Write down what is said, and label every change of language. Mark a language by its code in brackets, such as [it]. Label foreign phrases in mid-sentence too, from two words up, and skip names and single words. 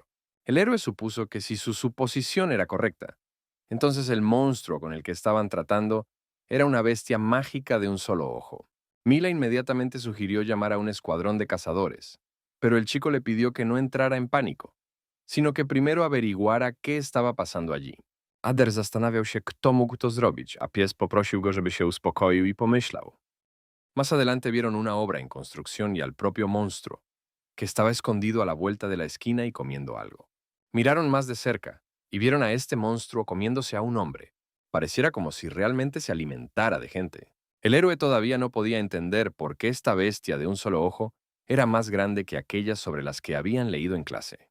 [es] El héroe supuso que si su suposición era correcta, entonces el monstruo con el que estaban tratando era una bestia mágica de un solo ojo. Mila inmediatamente sugirió llamar a un escuadrón de cazadores, pero el chico le pidió que no entrara en pánico, sino que primero averiguara qué estaba pasando allí. [pl] Ader zastanawiał się, kto mógł to zrobić, a pies poprosił go, żeby się uspokoił i pomyślał. [es] Más adelante vieron una obra en construcción y al propio monstruo, que estaba escondido a la vuelta de la esquina y comiendo algo. Miraron más de cerca y vieron a este monstruo comiéndose a un hombre. Pareciera como si realmente se alimentara de gente. El héroe todavía no podía entender por qué esta bestia de un solo ojo era más grande que aquellas sobre las que habían leído en clase.